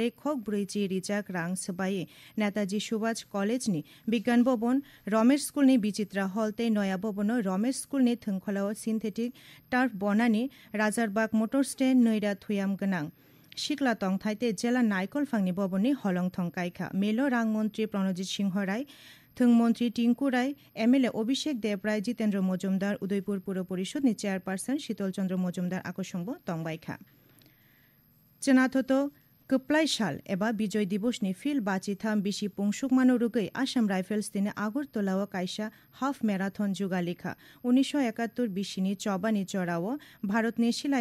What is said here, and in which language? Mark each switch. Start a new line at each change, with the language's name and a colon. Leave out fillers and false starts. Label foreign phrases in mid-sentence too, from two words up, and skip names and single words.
Kok Borok: খক ব্রৈচি রিজাক রাং সবাই নেতাজি সুভাষ কলেজনি বিজ্ঞান ভবন রমেশ স্কুলনি বিচিত্রা হলতে নয়া ভবন রমেশ স্কুলনি থংখলাও
English: synthetic turf
Kok Borok: বনানি রাজারবাগ
English: motor stand
Kok Borok: নৈরা থুয়াম গনাং শিকলা তংথাইতে জেলা নাইকল ফাংনি ভবননি হলংথং কাইখা মেলো রাং মন্ত্রী প্রণজিৎ সিংহ রায় थंग मंत्री टिंकू राय एमएलए अभिषेक देवराय जितेंद्र मजुमदार उदयपुर पुर परिषदनि चेयरपार्सन शीतल चंद्र मजुमदार आकसंबो तंबायखा चनाथतो कप्लाय साल एबा विजय दिवसनि फिल बाचिथाम बिसि पुंसुकमानो रुगै आसाम राइफल्स दिने आगरतलाव कायसा
English: half marathon
Kok Borok: जुगालिखा 1971 बिसिनि चबानि चराव भारतनि सिलाय